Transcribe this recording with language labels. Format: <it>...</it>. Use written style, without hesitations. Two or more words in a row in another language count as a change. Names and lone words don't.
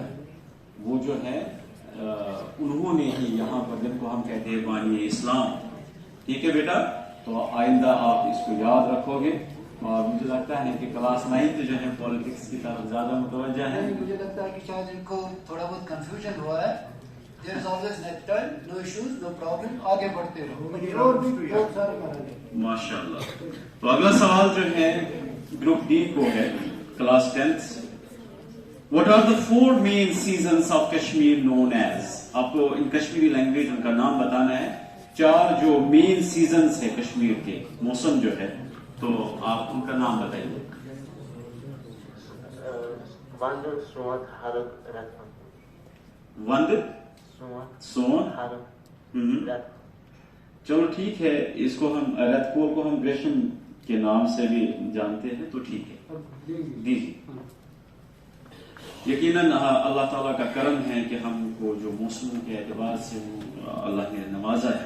<ur>وہ جو ہے انہوں نے ہی یہاں پر جن کو ہم کہتے ہیں بانی اسلام. ٹھیک ہے بیٹا, تو آئندہ آپ اس کو یاد رکھو گے. اور مجھے لگتا ہے کہ کلاس 9th جو ہے پالیٹکس کی طرف زیادہ متوجہ ہے. مجھے لگتا ہے کہ شاید ان کو تھوڑا بہت کنفیوژن ہوا ہے.</ur> <en>There is always next time, no issues, no problem.</en> <ur>آگے بڑھتے رہو. ماشاء اللہ. تو اگلا سوال جو ہے</ur> <en>group D</en> <ur>کو ہے, کلاس 10th.</ur> <en>What are the 4 main seasons of Kashmir known as?</en> <ur>آپ کو</ur> <en>in Kashmiri language</en> <ur>ان کا نام بتانا ہے. 4 جو</ur> <en>main seasons</en> <ur>ہے کشمیر کے, موسم جو ہے, تو آپ ان کا نام بتائیے.</ur> <ks>وند, سونت, ہرد, رت. وند, سون, رت.</ks> <ur>چلو ٹھیک ہے. اس کو ہم رت پور کو ہم گریشم کے نام سے بھی جانتے ہیں, تو ٹھیک ہے دیجیے. یقیناً اللہ تعالیٰ کا کرم ہے کہ ہم کو جو موسموں کے اعتبار سے اللہ نے نوازا ہے.</ur>